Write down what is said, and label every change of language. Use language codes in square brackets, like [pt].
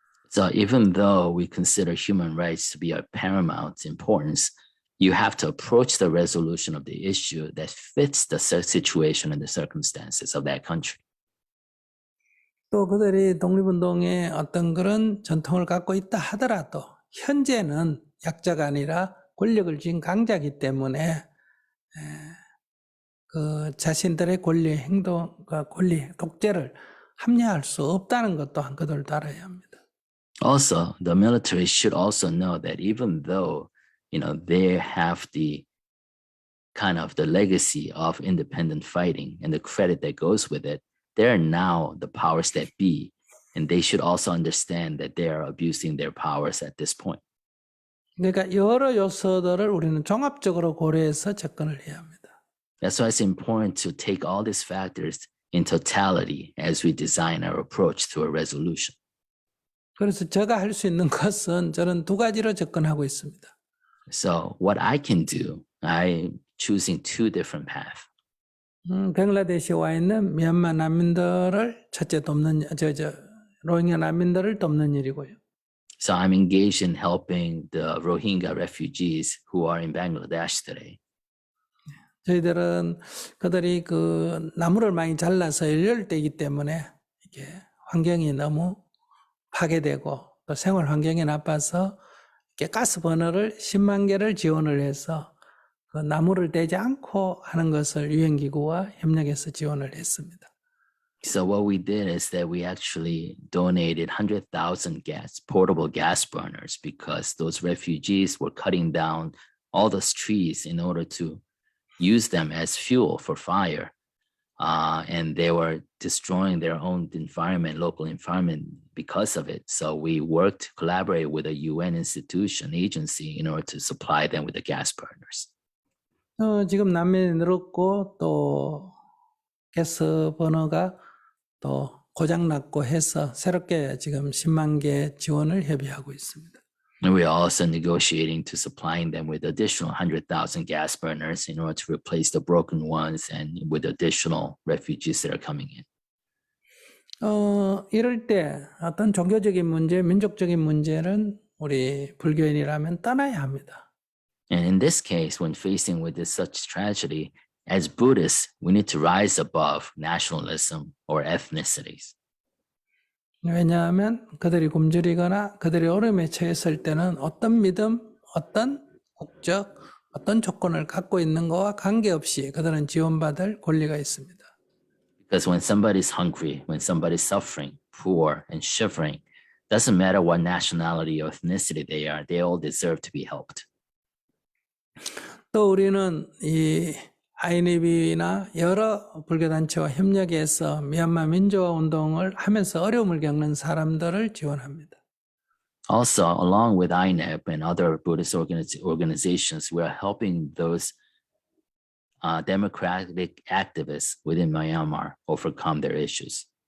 [en] So even though we consider human rights to be of paramount importance, you have to approach the resolution of the issue that fits the situation and the circumstances of that country. [ko] 또 그들이 독립운동에 어떤 그런 전통을 갖고 있다 하더라도 현재는 약자가 아니라 권력을 쥔 강자이기 때문에 그 자신들의 권리 행동, 권리 독재를 합리화할 수 없다는 것 또한 그들도 알아야 합니다. [en] Also, the military should also know that even though, they have the kind of the legacy of independent fighting and the credit that goes with it, they're now the powers that be, and they should also understand that they are abusing their powers at this point. [ko] 그러니까 여러 요소들을 우리는 종합적으로 고려해서 접근을 해야 합니다. [en] That's why it's important to take all these factors in totality as we design our approach to a resolution. [ko] 그래서 제가 할 수 있는 것은 저는 두 가지로 접근하고 있습니다. [en] So what I can do, I'm choosing two different paths. [ko] 벵글라데시에 와 있는 미얀마 난민들을 첫째 돕는 로힝야 난민들을 돕는 일이고요. [en] So I'm engaged in helping the Rohingya refugees who are in Bangladesh today. [ko] 저희들은 그들이 그 나무를 많이 잘라서 일렬되기 때문에 이게 환경이 너무 파괴되고 또 생활 환경이 나빠서 가스 버너를 10만 개를 지원을 해서 그 나무를 떼지 않고 하는 것을 유엔기구와 협력해서 지원을 했습니다. [en] So what we did is that we actually donated 100,000 portable gas burners because those refugees were cutting down all those trees in order to used them as fuel for fire. And they were destroying their own environment, local environment because of it. So we worked to collaborate with a UN institution, agency, in order to supply them with the gas burners. [ko] 지금 난민이 늘었고 또 가스 버너가 또 고장났고 해서 새롭게 지금 10만 개 지원을 협의하고 있습니다. [en] And we are also negotiating to supplying them with additional 100,000 gas burners in order to replace the broken ones and with additional refugees that are coming in. [ko] 이럴 때 어떤 종교적인 문제, 민족적인 문제는 우리 불교인이라면 떠나야 합니다. [en] And in this case, when facing with this such tragedy, as Buddhists, we need to rise above nationalism or ethnicities. [ko] 왜냐하면 그들이 굶주리거나 그들이 어려움에 처했을 때는 어떤 믿음, 어떤 국적, 어떤 조건을 갖고 있는 것과 관계없이 그들은 지원받을 권리가 있습니다. [en] Because when somebody's hungry, when somebody's suffering, poor, and shivering, doesn't matter what nationality or ethnicity they all deserve to be helped. [ko] 또 우리는 이 INEB나 여러 불교단체와 협력해서 미얀마 민주화 운동을 하면서 어려움을 겪는 사람들을 지원합니다. [en] Also, along with INEP and other Buddhist organizations, we are helping those democratic activists within Myanmar overcome their issues.